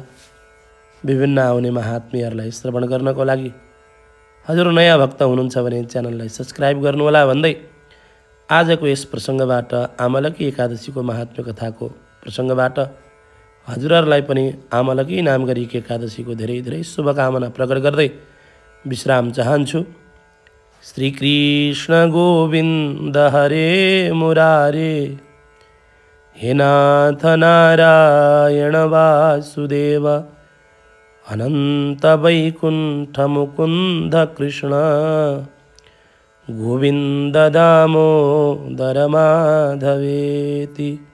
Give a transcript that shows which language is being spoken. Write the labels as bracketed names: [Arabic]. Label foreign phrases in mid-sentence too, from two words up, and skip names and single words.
[Nepali] विभिन्न आउने महात्म्यहरूलाई श्रवण गर्नको लागि हजुर नयाँ भक्त हुनुहुन्छ भने च्यानललाई सब्सक्राइब गर्नुहोला भन्दै आजको यस प्रसङ्गबाट आमलकी एकादशीको महात्म्य कथाको प्रसङ्गबाट हजुरहरूलाई पनि आमलकी नाम गरेकी एकादशीको धेरै धेरै शुभकामना प्रकट गर्दै विश्राम चाहन्छु। [Sanskrit] श्री कृष्ण गोविन्द हरे मुरारे, हे नाथ नारायण वासुदेव, अनंत वैकुंठ मुकुंद कृष्ण, गोविंद दामोदर माधवेति।